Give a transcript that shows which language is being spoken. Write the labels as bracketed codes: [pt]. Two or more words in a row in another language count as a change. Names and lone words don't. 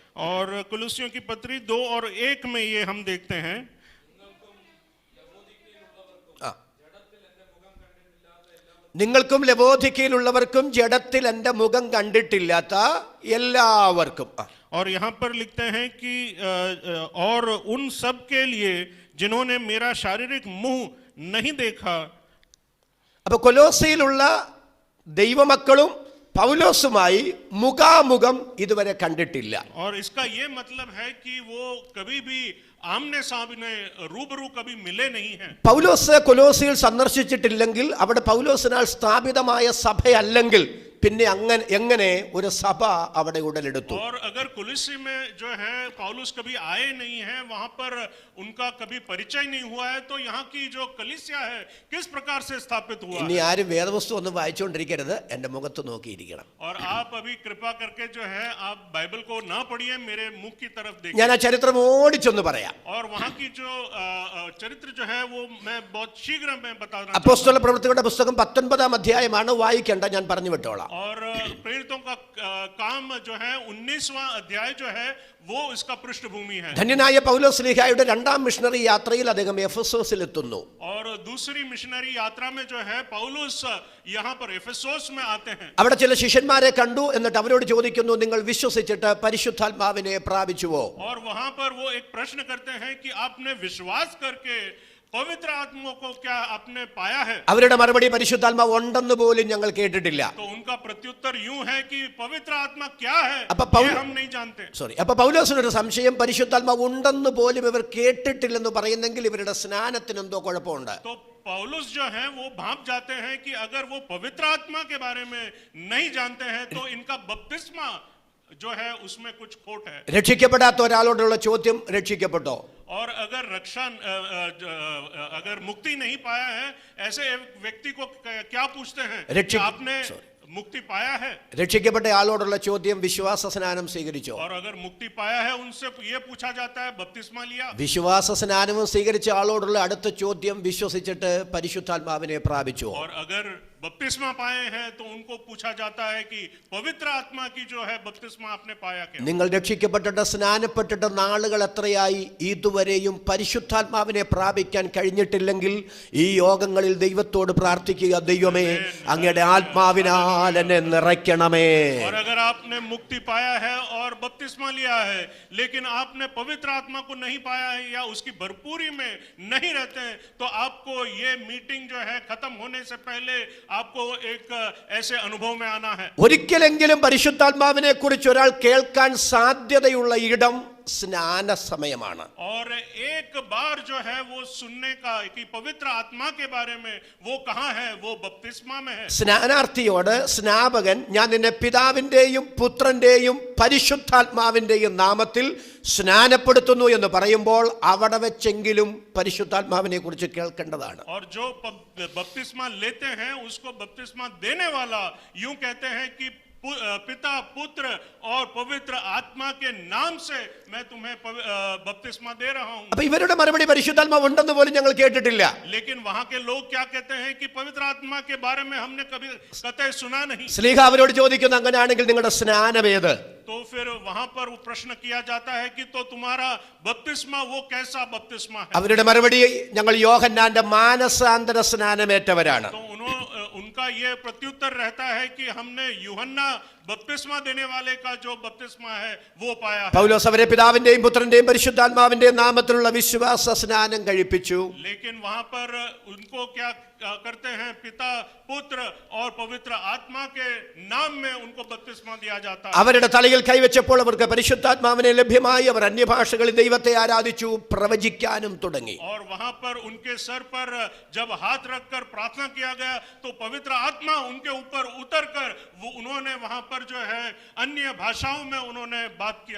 [hi] और कुलुस्सियों की पत्री 2 और 1 में ये हम देखते हैं, [ml] നിങ്ങൾക്കും ലവോദിക്കയിലുള്ളവർക്കും ജഡത്തിൽ എൻ്റെ മുഖം കണ്ടിട്ടില്ലാത്ത എല്ലാവർക്കും. [hi] और यहाँ पर लिखते हैं कि और उन सब के लिए जिन्होंने मेरा शारीरिक मुंह नहीं देखा. [ml] അപ്പൊ കൊലോസിയിലുള്ള ദൈവമക്കളും പൗലോസുമായി മുഖാമുഖം ഇതുവരെ കണ്ടിട്ടില്ല. [hi] और इसका ये मतलब है कि वो कभी भी आमने सामने रूबरू कभी मिले नहीं हैं. [ml] പൗലോസ് കൊലോസിയിൽ സന്ദർശിച്ചിട്ടില്ലെങ്കിൽ അവിടെ പൗലോസിനാൽ സ്ഥാപിതമായ സഭയല്ലെങ്കിൽ പിന്നെ എങ്ങനെ ഒരു സഭ അവിടെ ഉടലെടുത്തു? [hi] और अगर कुलुस्सी में जो है पौलुस कभी आए नहीं है, वहां पर उनका कभी परिचय नहीं हुआ है, तो यहाँ की जो कलीसिया है किस प्रकार से स्थापित हुआ [ml] ഇനി [hi] है? [ml] ആരും വേദപുസ്തകം ഒന്നും വായിച്ചുകൊണ്ടിരിക്കരുത്. എൻ്റെ മുഖത്ത് നോക്കിയിരിക്കണം. [hi] और आप अभी कृपा करके जो है आप बाइबल को ना पढ़िए, मेरे मुख की तरफ देखिए. [ml] ഞാൻ ആ ചരിത്രം ഓടിച്ചൊന്ന് പറയാം. [hi] और वहाँ की जो चरित्र जो है वो मैं बहुत शीघ्र में बता रहा हूँ. [ml] അപ്പോസ്തല പ്രവൃത്തികളുടെ പുസ്തകം 19-ാം അധ്യായമാണ്. വായിക്കേണ്ട, ഞാൻ പറഞ്ഞു വിട്ടോളാം. [hi] और प्रेरितों का काम जो है 19वां अध्याय जो है वो इसका पृष्ठभूमि है. [ml] ധന്യനായ പൗലോസ് ശ്ലീഹായുടെ 2-ാം മിഷണറി യാത്രയിൽ അദ്ദേഹം എഫെസോസിൽ എത്തുന്നു. [hi] और दूसरी मिशनरी यात्रा में जो है पौलुस यहाँ पर एफेसोस में आते हैं. [ml] അവിടെ ചില ശിഷ്യന്മാരെ കണ്ടു. എന്നിട്ട് അവരോട് ചോദിക്കുന്നു, നിങ്ങൾ വിശ്വസിച്ചിട്ട് പരിശുദ്ധാത്മാവിനെ പ്രാപിച്ചുവോ? [hi] और वहां पर वो एक प्रश्न करते हैं कि आपने विश्वास करके पवित्र आत्मा को क्या आपने पाया है? [ml] അവരുടെ മറുപടി, പരിശുദ്ധാത്മാവ് ഉണ്ടെന്ന് പോലും ഞങ്ങൾ കേട്ടിട്ടില്ല. [hi] तो उनका प्रत्युत्तर यूं है कि पवित्र आत्मा क्या है ये हम नहीं जानते. [ml] അപ്പൊ പൗലോസിനൊരു സംശയം, പരിശുദ്ധാത്മാവ് ഉണ്ടെന്ന് പോലും ഇവർ കേട്ടിട്ടില്ലെന്ന് പറയുന്നെങ്കിൽ ഇവരുടെ സ്നാനത്തിന് എന്തോ കുഴപ്പമുണ്ട്. [hi] तो पौलुस जो है वो भाप जाते हैं कि अगर वो पवित्र आत्मा के बारे में नहीं जानते हैं तो इनका बपतिस्मा जो है उसमें कुछ खोट है. [ml] രക്ഷിക്കപ്പെടാത്ത ഒരാളോടുള്ള ചോദ്യം, രക്ഷിക്കപ്പെട്ടോ? [hi] और अगर रक्षा अगर मुक्ति नहीं पाया है ऐसे व्यक्ति को क्या पूछते हैं कि आपने मुक्ति पाया है? [ml] രക്ഷിക്കപ്പെട്ട ആളോടുള്ള ചോദ്യം, വിശ്വാസ സ്നാനം സ്വീകരിച്ചോ? [hi] और अगर मुक्ति पाया है उनसे ये पूछा जाता है बपतिस्मा लिया? [ml] വിശ്വാസ സ്നാനവും സ്വീകരിച്ച ആളോടുള്ള അടുത്ത ചോദ്യം, വിശ്വസിച്ചിട്ട് പരിശുദ്ധാത്മാവിനെ പ്രാപിച്ചോ? [hi] और अगर बपतिस्मा पाए हैं तो उनको पूछा जाता है कि पवित्र आत्मा की जो है बपतिस्मा आपने पाया क्या? [ml] നിങ്ങൾ രക്ഷിക്കപ്പെട്ടിട്ട് സ്നാനപ്പെട്ടിട്ട് നാളുകൾ എത്രയായി? ഇതുവരെയും പരിശുദ്ധാത്മാവിനെ പ്രാപിക്കാൻ കഴിഞ്ഞിട്ടില്ലെങ്കിൽ ഈ യോഗങ്ങളിൽ ദൈവത്തോട് പ്രാർത്ഥിക്കുക, ദൈവമേ അങ്ങയുടെ ആത്മാവിനാൽ എന്നെ നിറയ്ക്കണമേ. [hi] और अगर आपने मुक्ति पाया है और बपतिस्मा लिया है लेकिन आपने पवित्र आत्मा को नहीं पाया है या उसकी भरपूरी में नहीं रहते हैं तो आपको ये मीटिंग जो है खत्म होने से पहले आपको एक ऐसे अनुभव में आना है. [ml] ഒരിക്കലെങ്കിലും പരിശുദ്ധാത്മാവിനെ കുറിച്ച് ഒരാൾ കേൾക്കാൻ സാധ്യതയുള്ള ഇടം സ്നാന സമയമാണ്. [hi] और एक बार जो है वो सुनने का कि पवित्र आत्मा के बारे में वो कहाँ है, वो बपतिस्मा में है. [ml] സ്നാനാർത്ഥിയോട് സ്നാപകൻ, ഞാൻ നിന്നെ പിതാവിന്റെയും പുത്രന്റെയും പരിശുദ്ധാത്മാവിന്റെയും നാമത്തിൽ സ്നാനപ്പെടുത്തുന്നു എന്ന് പറയുമ്പോൾ അവിടെ വെച്ചെങ്കിലും പരിശുദ്ധാത്മാവിനെ കുറിച്ച് കേൾക്കേണ്ടതാണ്. [hi] और जो बपतिस्मा लेते हैं उसको बपतिस्मा देने वाला यूं कहते हैं कि पिता पुत्र और पवित्र आत्मा के नाम से मैं तुम्हें बपतिस्मा दे रहा हूं. [ml] അപ്പൊ ഇവരുടെ മറുപടി, പരിശുദ്ധാത്മാവ് ഉണ്ടെന്ന് പോലും ഞങ്ങൾ കേട്ടിട്ടില്ല. [hi] लेकिन वहां के लोग क्या कहते हैं कि पवित्र आत्मा के बारे में हमने कभी कतई सुना नहीं. [ml] ശ്ലീഹ അവരോട് ചോദിക്കുന്നു, അങ്ങനെയാണെങ്കിൽ നിങ്ങളുടെ സ്നാനം ഏത്? [hi] तो फिर वहां पर वो प्रश्न किया जाता है कि तो तुम्हारा बपतिस्मा वो कैसा बपतिस्मा है? [ml] അവരുടെ മറുപടി, ഞങ്ങൾ യോഹന്നാന്റെ മാനസാന്തര സ്നാനമേറ്റവരാണ്. [hi] तो उनका ये प्रत्युत्तर रहता है कि हमने यूहन्ना बपतिस्मा देने वाले का जो बपतिस्मा है वो पाया है। [ml] പൗലോസ് അവരെ പിതാവിന്റെയും പുത്രന്റെയും പരിശുദ്ധാത്മാവിന്റെയും നാമത്തിലുള്ള വിശ്വാസ സ്നാനം കഴിപ്പിച്ചു. [hi] लेकिन वहां पर उनको क्या करते हैं, पिता पुत्र और पवित्र आत्मा के नाम में उनको बपतिस्मा दिया जाता है। [ml] അവരുടെ തലയിൽ കൈവച്ചപ്പോൾ അവർക്ക് പരിശുദ്ധാത്മാവിനെ ലഭ്യമായി. അവർ അന്യഭാഷകളിൽ ദൈവത്തെ ആരാധിച്ചു, പ്രവചിക്കാനും തുടങ്ങി. [hi] और वहां पर उनके सर पर जब हाथ रखकर प्रार्थना किया गया तो पवित्र आत्मा उनके ऊपर उतरकर वो उन्होंने वहां पर जो है अन्य भाषाओं में उन्होंने बात किया।